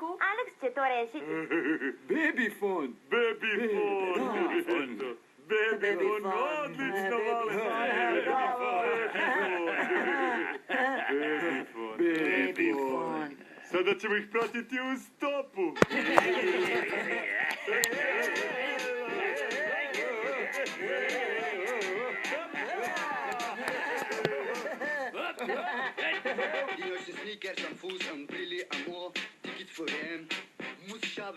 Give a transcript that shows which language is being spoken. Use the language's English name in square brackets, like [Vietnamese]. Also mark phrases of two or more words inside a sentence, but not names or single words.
[Serbian] Alex će to rešiti. Babyfon. Babyfon. Babyfon, odlično, Babyfon. Sada ćemo ih pratiti u stopu. [German] Die neuesten Sneakers am Fuß, am Brille, am Ohr, Tickets für WM. Muss ich haben.